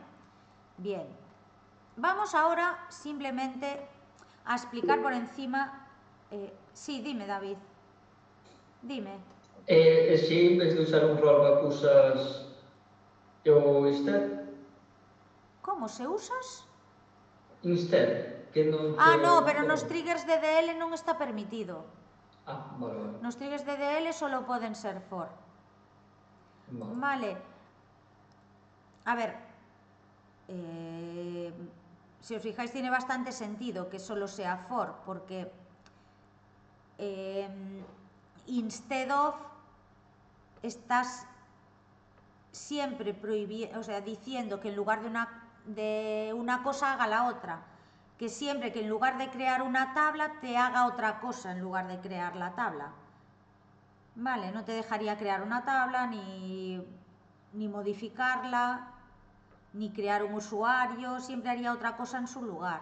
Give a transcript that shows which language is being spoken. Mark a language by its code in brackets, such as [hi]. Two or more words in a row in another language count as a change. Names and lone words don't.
[es] Bien, vamos ahora simplemente a explicar por encima. Sí, dime, David, dime. Si en vez de usar un rollback usas o instead? ¿Cómo se usas? Instead, [gl] que non Ah, che... no, pero nos triggers DDL non está permitido. [es] Ah, vale. [gl] Nos triggers DDL solo poden ser for. [es] Vale. A ver, si os fijáis tiene bastante sentido que solo sea for, porque [en] instead of [es] estás siempre prohibiendo, o sea, diciendo que en lugar de una cosa haga la otra, que siempre que en lugar de crear una tabla te haga otra cosa en lugar de crear la tabla. Vale, no te dejaría crear una tabla, ni modificarla, ni crear un usuario, siempre haría otra cosa en su lugar.